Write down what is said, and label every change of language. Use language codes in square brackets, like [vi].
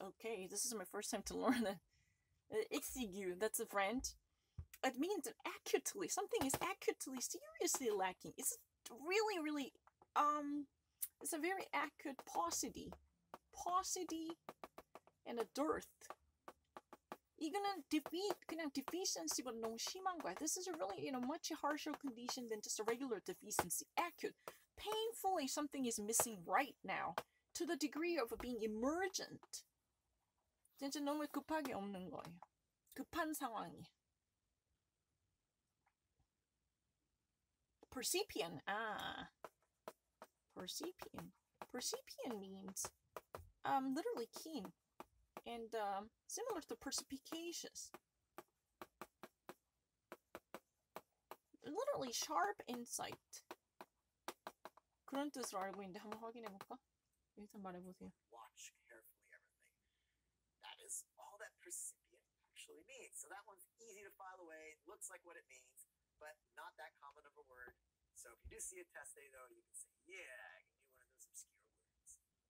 [en] Okay, this is my first time to learn it. Exigu, that's a French. It means that acutely, something is acutely, seriously lacking. It's really, it's a very acute paucity and a dearth. [ko] 이거는 그냥 deficiency보다 너무 심한 거야. [en] This is a really, much harsher condition than just a regular deficiency. Acute. Painfully, something is missing right now. To the degree of being emergent. [ko] 진짜 너무 급하게 없는 거예요. 급한 상황이. [en] Percipient. Percipient means literally keen. And similar to perspicacious. Literally sharp insight. [ko] 그런 뜻으로 알고 있는데 한번 확인해볼까? 여기서 말해보세요. [en] Watch carefully everything. That is all that percipient actually means. So that one's easy to file away. Looks like what it means, but not that common of a word. So if you do see a test day though, you can say, yeah, I can do one of those obscure words.